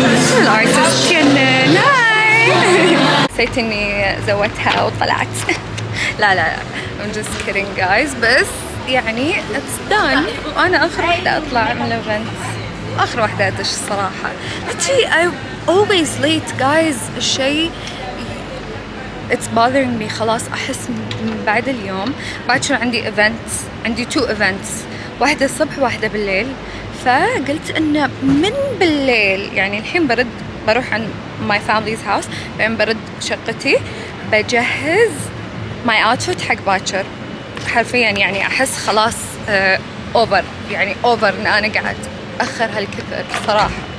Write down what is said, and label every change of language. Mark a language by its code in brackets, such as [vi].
[ar] شو الارتست جنن. هاي نسيت اني زودتها وطلعت. لا [en] I'm just kidding guys [ar] بس يعني [en] it's done [ar] وانا اخر واحدة اطلع من الايفنت اخر واحدة ادش الصراحة. [en] I'm always late guys. الشيء it's bothering me خلاص. [ar] احس من بعد اليوم باكر عندي events عندي 2 events واحدة الصبح واحدة بالليل فقلت انه من بالليل يعني الحين بروح عند [en] my family's house [ar] بعدين برد شقتي بجهز [en] my outfit [ar] حق باكر حرفيا يعني احس خلاص اوفر يعني اوفر ان انا قاعد اخر هالكثر صراحة.